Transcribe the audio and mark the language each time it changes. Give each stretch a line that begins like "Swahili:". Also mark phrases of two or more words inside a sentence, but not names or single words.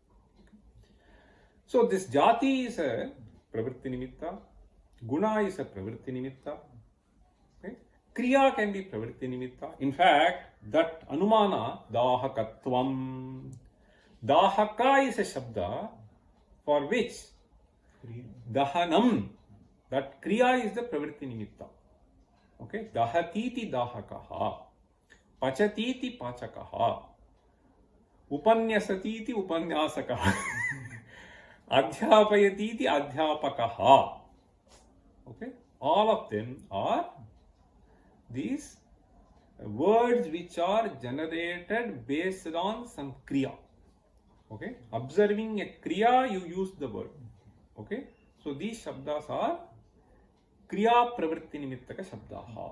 English: So this Jati is a
Sanskrit: प्रवृत्ति निमित्त,
English: Guna is a
Sanskrit: प्रवृत्ति निमित्त,
English: okay? Kriya can be
Sanskrit: प्रवृत्ति निमित्त.
English: In fact, that
Sanskrit: अनुमान, दाहकत्वम्, दाहक
English: is a Shabda for which Dahanam, that Kriya is the
Sanskrit: प्रवृत्ति निमित्त.
English: Okay?
Sanskrit: दहतीति दाहकः, पचतीति पाचकः, उपन्यसतीति उपन्यासकः, अध्यापयतीति अध्यापकः.
English: Okay? All of them are these words which are generated based on some Kriya. Okay? Observing a Kriya, you use the word. Okay? So these Shabdas are
Sanskrit: क्रिया प्रवृत्ति निमित्तक शब्दाः.